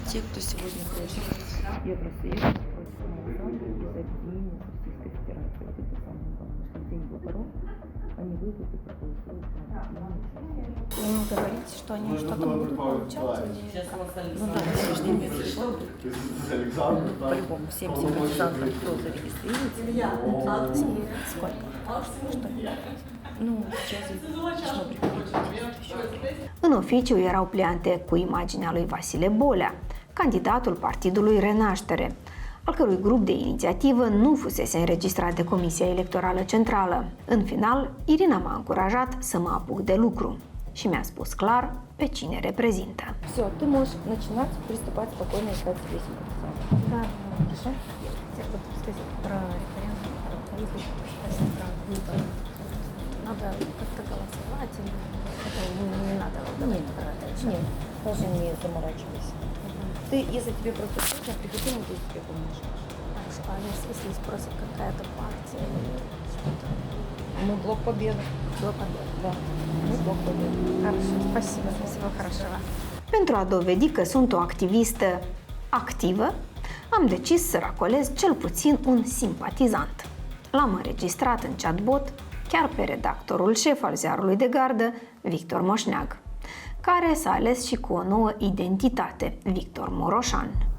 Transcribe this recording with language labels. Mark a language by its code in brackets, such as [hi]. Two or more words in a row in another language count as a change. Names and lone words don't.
[ru] Те, кто сегодня против Евросоюза, против Майдана, без объединения с Российской Федерацией, вот это самое главное, что День Блокоров, они выйдут и проголосуют за объединение. Им говорить, что они что-то будут получать? Ну да, сегодняшний день по-любому всем симпатизантам, кто зарегистрируется. Сколько? Ну, сейчас должно приходить. [ro] În oficiu erau pliante cu imaginea lui Vasile Bolea, candidatul Partidului Renaștere, al cărui grup de inițiativă nu fusese înregistrat de Comisia Electorală Centrală. În final, Irina m-a încurajat să mă apuc de lucru și mi-a spus clar pe cine reprezintă. [ru] Все, ты можешь начинать приступать спокойно искать себе симпатизантов. Да, хорошо. Я буду сказать про референдум, если считать про выборы. Надо как-то голосовать или это не надо? Нет, нет, даже не заморачивайся. Ты, если тебе просто сложно, приходи, мы тут тебе поможем. Хорошо, а если спросят какая-то партия или что-то? Мы Блок Победы. Блок Победы. Да, мы Блок Победы. Хорошо, спасибо, всего хорошего. [ro] Pentru a dovedi că sunt o activistă activă, am decis să racolez cel puțin un simpatizant. L-am înregistrat în chatbot chiar pe redactorul șef al ziarului de gardă, Victor Moșneag, care s-a ales și cu o nouă identitate, Victor Moroșan.